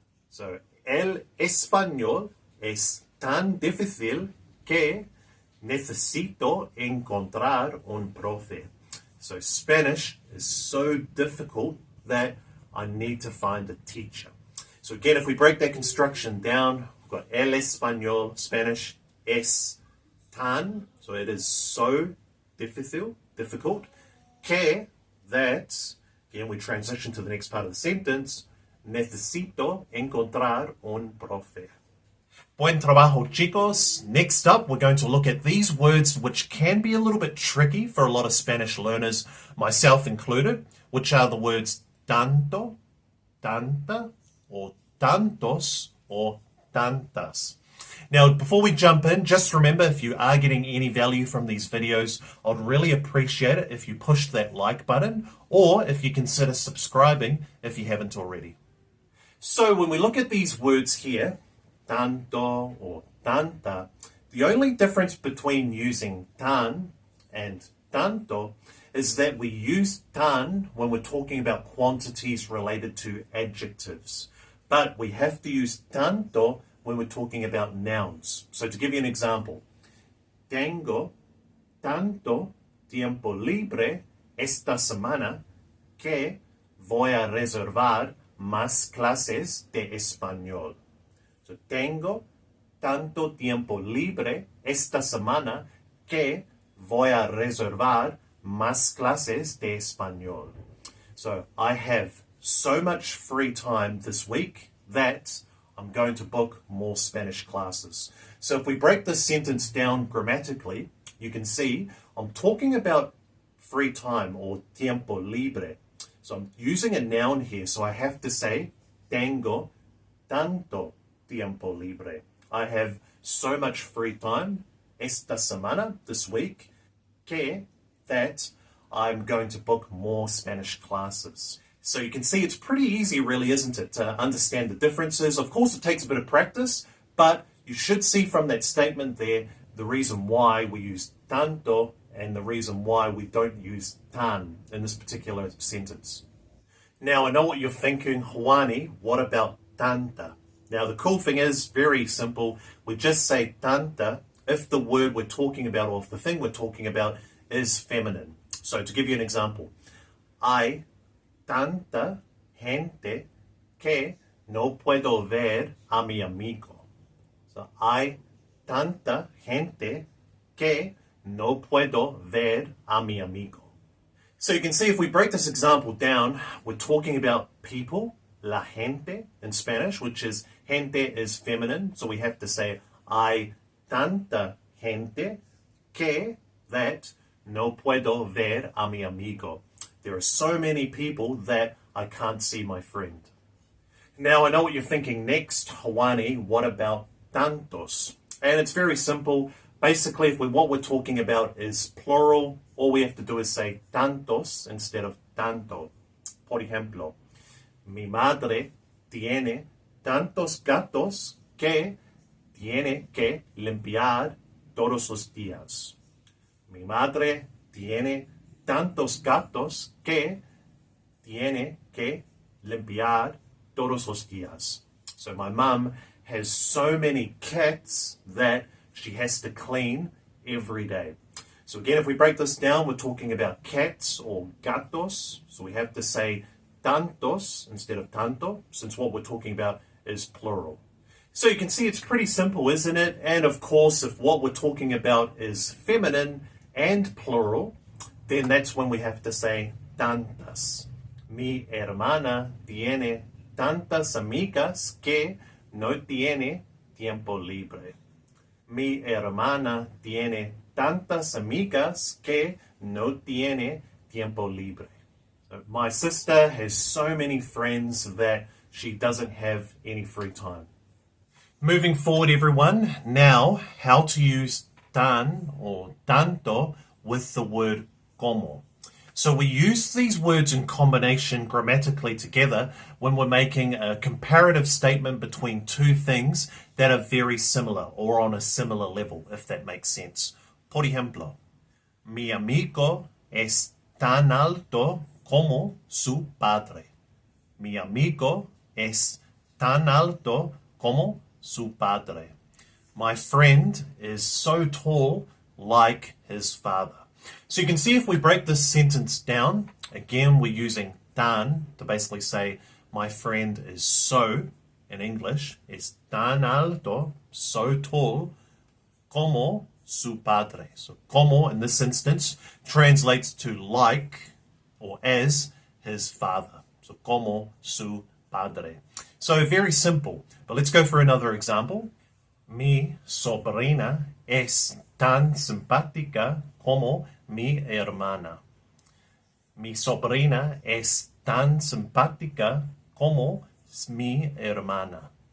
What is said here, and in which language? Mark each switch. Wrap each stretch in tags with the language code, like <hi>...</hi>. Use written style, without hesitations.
<es>So, el español es tan difícil que necesito encontrar un profe.</es> <en>So, Spanish is so difficult that I need to find a teacher. So again, if we break that construction down, we've got</en> <es>el español,</es> <en>Spanish,</en> <es>es tan,</es> <en>so it is so difficult, que, that, again we transition to the next part of the sentence,</en> <es>Necesito encontrar un profe. Buen trabajo, chicos.</es> <en>Next up, we're going to look at these words which can be a little bit tricky for a lot of Spanish learners, myself included, which are the words tanto, tanta, or tantos, or tantas. Now, before we jump in, just remember, if you are getting any value from these videos, I'd really appreciate it if you push that like button, or if you consider subscribing if you haven't already. So when we look at these words here, tanto or tanta, the only difference between using tan and tanto is that we use tan when we're talking about quantities related to adjectives, but we have to use tanto when we're talking about nouns. So to give you an example,</en> <es>tengo tanto tiempo libre esta semana que voy a reservar más clases de español. So, tengo tanto tiempo libre esta semana que voy a reservar más clases de español.</es> <en>So, I have so much free time this week that I'm going to book more Spanish classes. So if we break this sentence down grammatically, you can see I'm talking about free time or</en> <es>tiempo libre.</es> <en>So I'm using a noun here, so I have to say</en> <es>tengo tanto tiempo libre.</es> <en>I have so much free time</en> <es>esta semana,</es> <en>this week, que that I'm going to book more Spanish classes. So you can see it's pretty easy, really, isn't it, to understand the differences. Of course, it takes a bit of practice, but you should see from that statement there the reason why we use tanto and the reason why we don't use tan in this particular sentence. Now, I know what you're thinking, Juani, what about tanta? Now, the cool thing is very simple. We just say tanta if the word we're talking about or if the thing we're talking about is feminine. So to give you an example,</en> <es>hay tanta gente que no puedo ver a mi amigo. So, hay tanta gente que no puedo ver a mi amigo.</es> <en>So you can see if we break this example down, we're talking about people,</en> <es>la gente</es> <en>in Spanish, which is gente is feminine. So we have to say</en> <es>hay tanta gente que that no puedo ver a mi amigo.</es> <en>There are so many people that I can't see my friend. Now I know what you're thinking next, Juani, what about tantos? And it's very simple. Basically, what we're talking about is plural. All we have to do is say tantos instead of tanto.</en> <es>Por ejemplo, mi madre tiene tantos gatos que tiene que limpiar todos los días. Mi madre tiene tantos gatos que tiene que limpiar todos los días.</es> <en>So my mum has so many cats that she has to clean every day. So again, if we break this down, we're talking about cats or gatos. So we have to say tantos instead of tanto, since what we're talking about is plural. So you can see it's pretty simple, isn't it? And of course, if what we're talking about is feminine and plural, then that's when we have to say tantas.</en> <es>Mi hermana tiene tantas amigas que no tiene tiempo libre. Mi hermana tiene tantas amigas que no tiene tiempo libre.</es> <en>So my sister has so many friends that she doesn't have any free time. Moving forward, everyone, now how to use tan or tanto with the word como. So we use these words in combination grammatically together when we're making a comparative statement between two things that are very similar or on a similar level, if that makes sense.</en> <es>Por ejemplo, mi amigo es tan alto como su padre. Mi amigo es tan alto como su padre.</es> <en>My friend is so tall like his father. So you can see if we break this sentence down, again we're using tan to basically say my friend is so, in English,</en> <es>es tan alto,</es> <en>so tall,</en> <es>como su padre.</es> <en>So como in this instance translates to like or as his father. So</en> <es>como su padre.</es> <en>So very simple. But let's go for another example.</en> <es>Mi sobrina es tan simpática como mi hermana. Mi sobrina es tan simpática como mi hermana.</es>